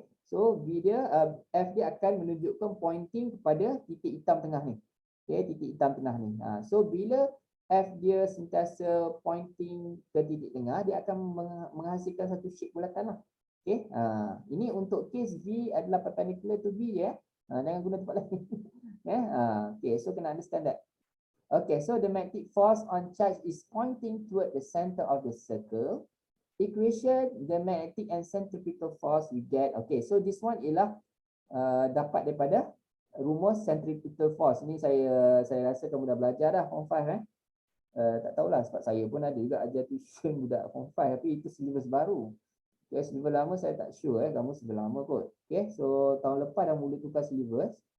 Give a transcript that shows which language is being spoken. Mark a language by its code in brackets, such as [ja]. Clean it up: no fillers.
[ms] So V dia, F dia akan menunjukkan pointing kepada titik hitam tengah ni. Titik hitam tengah ni. So bila F dia sentiasa pointing ke titik tengah, dia akan menghasilkan satu shape bulatan lah. Okay, ini untuk case V adalah [en] perpendicular to B [ms] ya. Jangan guna tempat lain. [en] Okay, so kena understand that. Okay, so the magnetic force on charge is pointing toward the center of the circle. Equation, the magnetic and centripetal force we get. Okay, so this one [ms] ialah dapat daripada rumus [en] centripetal force. [ms] Ini saya rasa kamu dah belajar dah form 5 tak tahulah sebab saya pun ada juga ajar tuition budak form 5 tapi itu syllabus baru. Okay, syllabus lama saya tak sure kamu syllabus lama kot. Okay, so tahun lepas dah mula tukar syllabus.